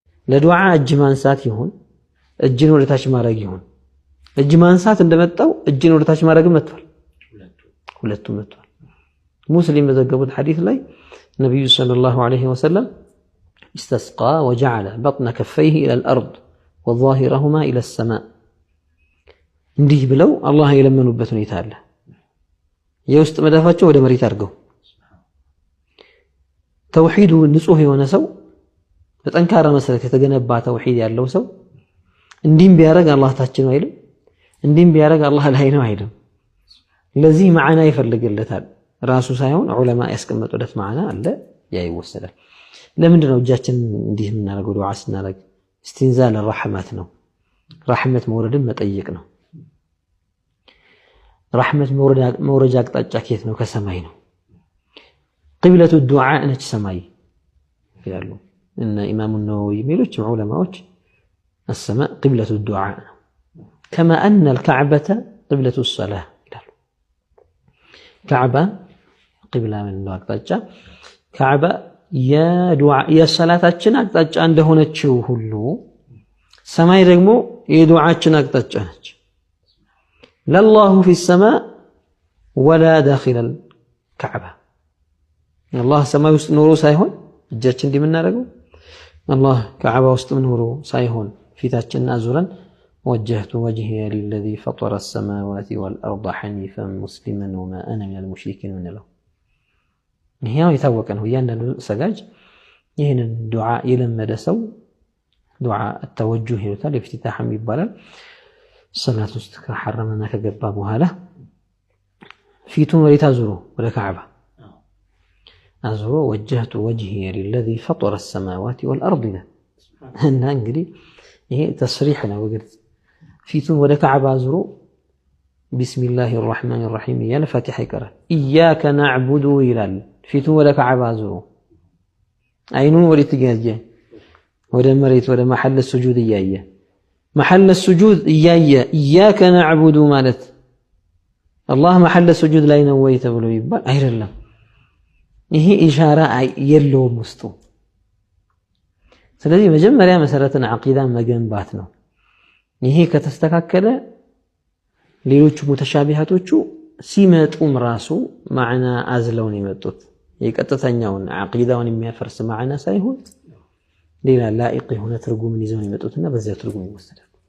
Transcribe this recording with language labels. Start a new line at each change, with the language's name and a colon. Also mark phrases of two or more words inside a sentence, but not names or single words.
Amharic: ለዱዓ እጅ ማንሳት ይሁን እጅን ወደ ታች ማድረግ ይሁን እጅ ማንሳት እንደመጣው እጅን ወደ ታች ማድረግ መጥቷል ሁለቱም መጥቷል ሙስሊም በዘገቡት ሐዲስ ላይ ነብዩ
Arabic: صلى الله عليه وسلم استسقى وجعل بطن كفيه الى الارض وظاهرهما الى السماء
Amharic: እንዲህ ብለው አላህ የለመኑበት ሁኔታ አለ የውስጥ መዳፋቸው ወደ መሬት አድርገው ተውሂዱ ንጹህ የሆነ ሰው በጠንካራ መሰረት የተገነባ ተውሂድ ያለው ሰው እንዲም ቢያረግ አላህ ታች ነው አይልም እንዲም ቢያረግ አላህ ላይ ነው አይልም ለዚህ ማዕና ይፈልግለታል ራሱ ሳይሆን ዑለማ ያስቀመጡለት ማዕና አለ ያ ይወሰዳል ለምንድን ነው እጃችን እንዲህ የምናደርገው ዱዓ ስናደርግ
Arabic: استنزال الرحمات
Amharic: ነው رحمت መውረድን መጠየቅ ነው رحمت መውረጃ አቅጣጫ ከየት ነው ከሰማይ ነው
Arabic: قبلة الدعاء
Amharic: ነች ሰማይ ይላሉ እነ ኢማሙ ነወዊ ሌሎች ዑለማዎች
Arabic: السماء قبلة الدعاء كما أن الكعبة قبلة الصلاة كعبة قبلة من
Amharic: አቅጣጫ
Arabic: كعبة يا دعاء يا
Amharic: صلاتاችን አቅጣጫ እንደሆነችው ሁሉ ሰማይ ደግሞ የዱዓችን አቅጣጫ ነች
Arabic: لله في السماء ولا داخل الكعبة الله
Amharic: ሰማይ ውስጥ ኖሮ ሳይሆን እጃችን እንደምናደርገው
Arabic: الله كعبة
Amharic: ውስጥ ኖሮ ሳይሆን ፊታችንን አዙረን
Arabic: وجهت وجهي للذي فطر السماوات والأرض حنيفا مسلما وما أنا من المشركين من له
Amharic: ይሄው የታወቀ ነው ያንኑ ሰጋጅ ይሄንን ዱዓ የለመደ ሰው ዱዓ التوجه ይሉታል افتتاحም ይባላል ሰላት ውስጥ ከሐረመና ከገባ በኋላ ፊቱን ወደ ታዙሮ ወደ ካዕባ አዙሮ
Arabic: وجهت وجهي للذي فطر السماوات والأرض
Amharic: እና እንግዲህ ይሄ ተስሪህ ነው ወግድ ፊቱን ወደ ካዕባ አዙሮ
Arabic: بسم الله الرحمن الرحيم يا الفاتحة يقرأ إياك نعبد
Amharic: ይላል ፊቱን ወደ ካዕባ አዙሮ አይኑን ወደ ተጋጀ ወደ መሬት ወደ
Arabic: محل السجود
Amharic: እያየ
Arabic: محل السجود
Amharic: እያየ
Arabic: إياك نعبد
Amharic: ማለት
Arabic: الله محل السجود
Amharic: ላይ ነው ወይ ተብሎ ይባል አይደለም ይሄ ኢሻራ የለውም ውስጡ ስለዚህ መጀመሪያ መሰረትን አቂዳን መገንባት ነው ይሄ ከተስተካከለ ሌሎች ሙተሻቢሃቶቹ ሲመጡም ራሱ ማዕና አዝለውን ይመጡት የቀጥተኛውን አቂዳውን የሚያፈርስ ማዕና ሳይሆን ሌላ ላኢቅ የሆነ ትርጉምን ይዘው ይመጡትና በዚያ ትርጉም ይወሰዳል